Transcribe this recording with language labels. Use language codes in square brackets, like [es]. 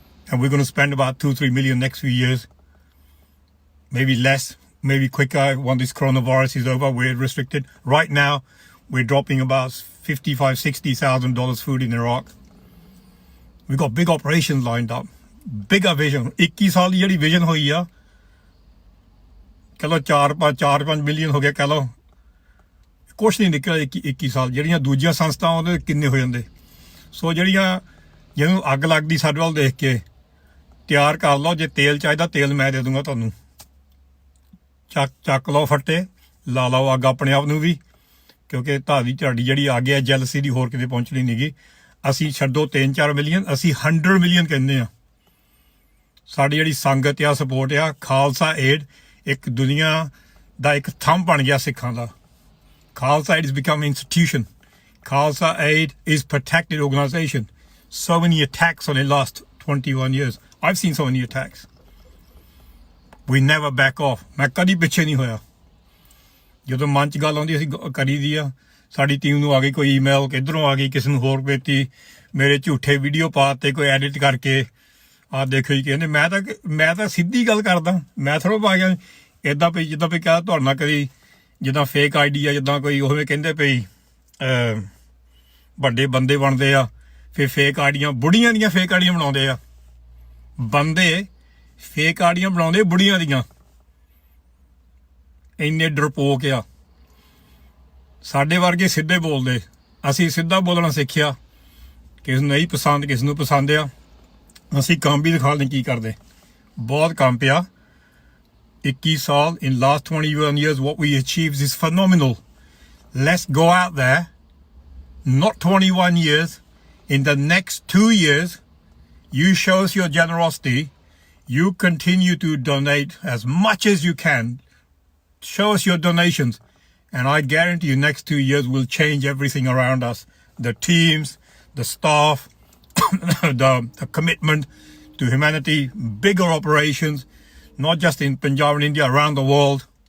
[en] And we're going to spend about 2-3 million next few years. Maybe less, maybe quicker when this coronavirus is over. We're restricted. Right now, we're dropping about $55,000-$60,000 food in Iraq. We've got big operations lined up. Bigger vision. [pa] 21 ਸਾਲ ਦੀ ਜਿਹੜੀ vision ਹੋਈ ਆ ਚਲੋ 4-5 million ਹੋ ਗਿਆ ਕਹ ਲਓ ਕੁਛ ਨਹੀਂ ਨਿਕਲਿਆ 21 ਸਾਲ ਜਿਹੜੀਆਂ ਦੂਜੀਆਂ ਸੰਸਥਾਵਾਂ ਉਹਦੇ ਕਿੰਨੇ ਹੋ ਜਾਂਦੇ ਸੋ ਜਿਹੜੀਆਂ ਜਿਹਨੂੰ ਅੱਗ ਲੱਗਦੀ ਸਾਡੇ ਵੱਲ ਦੇਖ ਕੇ ਤਿਆਰ ਕਰ ਲਓ ਜੇ ਤੇਲ ਚਾਹੀਦਾ ਤੇਲ ਮੈਂ ਦੇ ਦੂੰਗਾ ਤੁਹਾਨੂੰ ਚੱਕ ਲਓ ਫੱਟੇ ਲਾ ਲਓ ਅੱਗ ਆਪਣੇ ਆਪ ਨੂੰ ਵੀ ਕਿਉਂਕਿ ਤੁਹਾਡੀ ਜਿਹੜੀ ਆ ਗਿਆ ਜੈਲਸੀ ਦੀ ਹੋਰ ਕਿਤੇ ਪਹੁੰਚਣੀ ਨਹੀਂਗੀ ਅਸੀਂ ਛੱਡੋ 3-4 ਮਿਲੀਅਨ ਅਸੀਂ 100 ਮਿਲੀਅਨ ਕਹਿੰਦੇ ਆ ਸਾਡੀ ਜਿਹੜੀ ਸੰਗਤ ਆ ਸਪੋਰਟ ਆ ਖਾਲਸਾ ਏਡ ਇੱਕ ਦੁਨੀਆ ਦਾ ਇੱਕ ਥੰਮ ਬਣ ਗਿਆ ਸਿੱਖਾਂ ਦਾ Khalsa aid [en] has become an institution. Khalsa Aid is protected organization. So many attacks on the last 21 years. I've seen so many attacks. We never back off. [pa] ਮੈਂ ਕਦੀ ਪਿੱਛੇ ਨਹੀਂ ਹੋਇਆ ਜਦੋਂ ਮਨ 'ਚ ਗੱਲ ਆਉਂਦੀ ਅਸੀਂ ਕਰੀ ਦੀ ਆ ਸਾਡੀ ਟੀਮ ਨੂੰ ਆ ਗਈ ਕੋਈ ਈਮੇਲ ਕਿੱਧਰੋਂ ਆ ਗਈ ਕਿਸੇ ਨੂੰ ਹੋਰ ਭੇਜੀ ਮੇਰੇ ਝੂਠੇ ਵੀਡੀਓ ਪਾਤੇ ਕੋਈ ਐਡਿਟ ਕਰਕੇ ਆ ਦੇਖੋ ਜੀ ਕਹਿੰਦੇ ਮੈਂ ਤਾਂ ਸਿੱਧੀ ਗੱਲ ਕਰਦਾ ਮੈਂ ਥੋੜ੍ਹਾ ਪਾ ਗਿਆ ਇੱਦਾਂ ਪਈ ਜਿੱਦਾਂ ਵੀ ਕਿਹਾ ਤੁਹਾਡੇ ਨਾਲ ਕਦੀ ਜਿੱਦਾਂ ਫੇਕ ਆਈਡੀ ਆ ਜਿੱਦਾਂ ਕੋਈ ਉਵੇਂ ਕਹਿੰਦੇ ਪਈ ਵੱਡੇ ਬੰਦੇ ਬਣਦੇ ਆ ਫਿਰ ਫੇਕ ਆਈਡੀਆਂ ਬੁੜੀਆਂ ਦੀਆਂ ਫੇਕ ਆਈਡੀਆਂ ਬਣਾਉਂਦੇ ਆ ਬੰਦੇ ਫੇਕ ਆਈਡੀਆਂ ਬਣਾਉਂਦੇ ਬੁੜੀਆਂ ਦੀਆਂ ਇੰਨੇ ਡਰਪੋਕ ਆ ਸਾਡੇ ਵਰਗੇ ਸਿੱਧੇ ਬੋਲਦੇ ਅਸੀਂ ਸਿੱਧਾ ਬੋਲਣਾ ਸਿੱਖਿਆ ਕਿਸ ਨੂੰ ਨਹੀਂ ਪਸੰਦ ਕਿਸ ਨੂੰ ਪਸੰਦ ਆ ਅਸੀਂ ਕੰਮ ਵੀ ਦਿਖਾ ਲੈਂ ਕੀ ਕਰਦੇ ਬਹੁਤ ਕੰਮ ਪਿਆ 21 ਸਾਲ [en] in last 21 years what we achieved is phenomenal. Let's go out there not 21 years. In the next 2 years, you show us your generosity. You continue to donate as much as you can. Show us your donations. And I guarantee you next 2 years will change everything around us. The teams, the staff, the commitment to humanity, bigger operations, not just in Punjab and India, around the world.